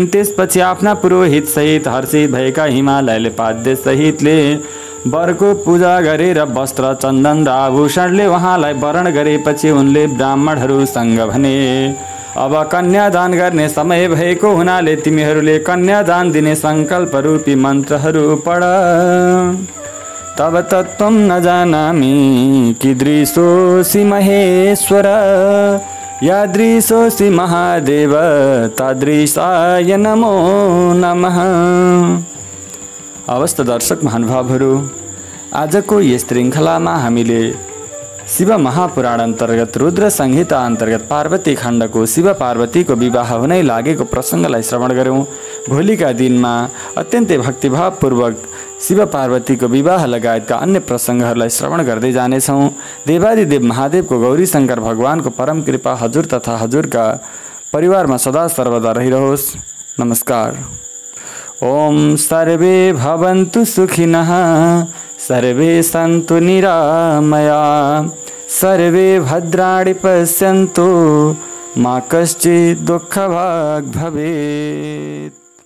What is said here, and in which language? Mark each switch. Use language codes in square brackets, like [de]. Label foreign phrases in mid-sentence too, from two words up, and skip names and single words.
[ne] त्यसपछि आफ्ना पुरोहित सहित हर्षित भएका हिमालयले पाद्य सहितले वरको पूजा गरेर वस्त्र चन्दन र आभूषणले उहाँलाई वरण गरेपछि उनले ब्राह्मणहरूसँग भने, अब कन्यादान गर्ने समय भएको हुनाले तिमीहरूले कन्यादान दिने सङ्कल्प रूपी मन्त्रहरू पढ। [sa] तब तत्त्वं न जानामि कीदृशोऽसि महेश्वर, यादृशोऽसि महादेव तादृशाय नमो नमः। [ne] अवस्थ दर्शक महानुभावहरू, आजको यस श्रृङ्खलामा हामीले शिव महापुराण अन्तर्गत रुद्र संहिता अन्तर्गत पार्वती खण्डको शिव पार्वतीको विवाह हुनै लागेको प्रसङ्गलाई श्रवण गऱ्यौँ। भोलिका दिनमा अत्यन्तै भक्तिभावपूर्वक शिव पार्वतीको विवाह लगायतका अन्य प्रसङ्गहरूलाई श्रवण गर्दै जानेछौँ। देवादिदेव महादेवको गौरी शङ्कर भगवानको परम कृपा हजुर तथा हजुरका परिवारमा सदा सर्वदा रहिरहोस्। नमस्कार। [sa] ओम सर्वे भवन्तु सुखिनः, सर्वे सन्तु निरामया, सर्वे भद्राणि पश्यन्तु, मा कश्चित् दुःखभाग् भवेत्।